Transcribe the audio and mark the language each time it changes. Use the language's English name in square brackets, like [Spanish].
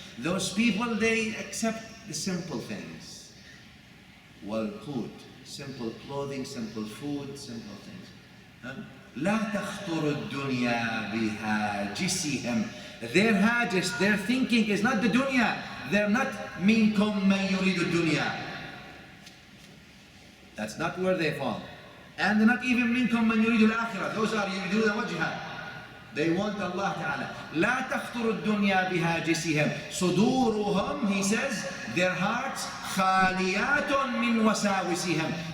[English] Those people, they accept the simple things. والقوت, simple clothing, simple food, simple things. [Arabic] لا تخطر الدنيا بهاجسهم. [English] Their hajis, their thinking is not the dunya. They're not [Arabic] منكم من يريد الدنيا. [English] That's not where they fall. And they're not even [Arabic] منكم من يريد الآخرة. [English] Those are [Arabic] يريدون وجهه. [English] They want Allah Ta'ala. [Arabic] لا تخطر الدنيا بهاجسهم. صدورهم, [English] he says, their hearts [Arabic] خاليات من وساوسهم.